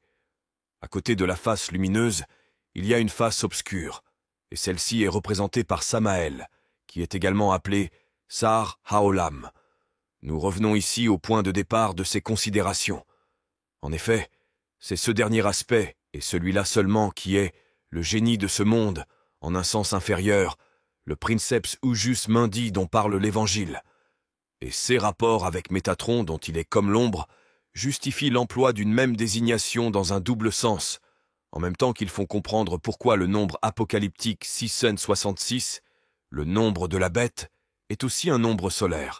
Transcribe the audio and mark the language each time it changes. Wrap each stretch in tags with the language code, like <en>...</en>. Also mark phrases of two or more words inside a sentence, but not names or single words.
<fr>À côté de la face lumineuse, il y a une face obscure, et celle-ci est représentée par Samaël, qui est également appelé</fr> <he>Sar Haolam.</he> <fr>Nous revenons ici au point de départ de ces considérations. En effet, c'est ce dernier aspect, et celui-là seulement, qui est le génie de ce monde, en un sens inférieur, le</fr> <la>princeps ujus mundi</la> <fr>dont parle l'Évangile. Et ses rapports avec Métatron, dont il est comme l'ombre, justifient l'emploi d'une même désignation dans un double sens, en même temps qu'ils font comprendre pourquoi le nombre apocalyptique 666, le nombre de la bête, est aussi un nombre solaire.</fr>